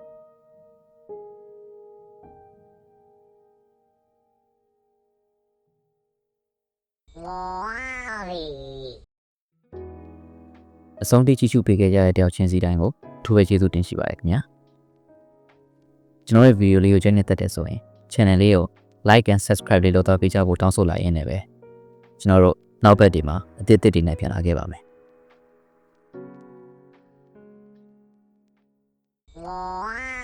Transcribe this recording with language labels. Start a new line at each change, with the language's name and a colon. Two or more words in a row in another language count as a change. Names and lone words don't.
Burmese: အဆုံးထိကြည့်ရှုပေးခဲ့ကြတဲ့တယောက်ချင်းစီတိုင်းကိုထူးပဲကျေးဇူးတင် ရှိပါတယ်ခင်ဗျာကျွန်တော်ရဲ့ဗီဒီယိုလေးကိုကြိုက်နေတတ်တယ်ဆိုရင် channel လေးကို
English: like and subscribe
Burmese: လေးလုပ်တော့ပေးကြဖို့တောင်းဆိုလိုက်ရင်းနဲ့ပဲကျွန်တော်တို့နောက်ဘက်ဒီမှာအသစ်တွေနဲ့ပြန်လာခဲ့ပါမယ်